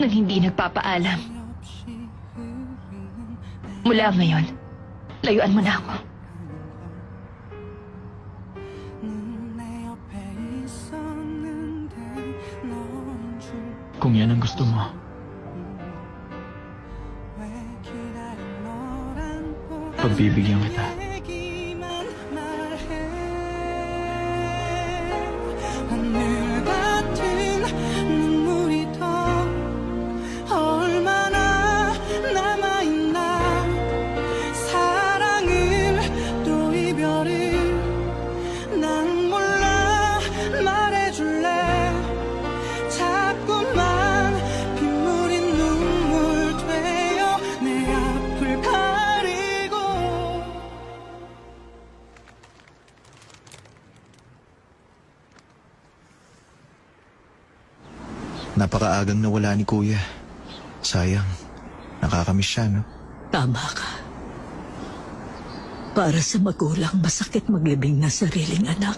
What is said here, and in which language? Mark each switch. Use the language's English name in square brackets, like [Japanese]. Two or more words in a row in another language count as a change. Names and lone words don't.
[Filipino] nang hindi nagpapaalam. Mula ngayon, layuan mo na ako. Kung yan ang gusto mo. Pagbibigyan kita. [Korean] 하늘 같은 눈물이 더 얼마나 남아있나 사랑을 또 이별을 난 몰라 말해줄래 자꾸만 빗물인 눈물 되어 내 앞을 가리고 [Filipino] Napakaagang nawala ni Kuya. Sayang. Nakakamiss siya, no? Tama ka. Para sa magulang, masakit maglibing na sariling anak.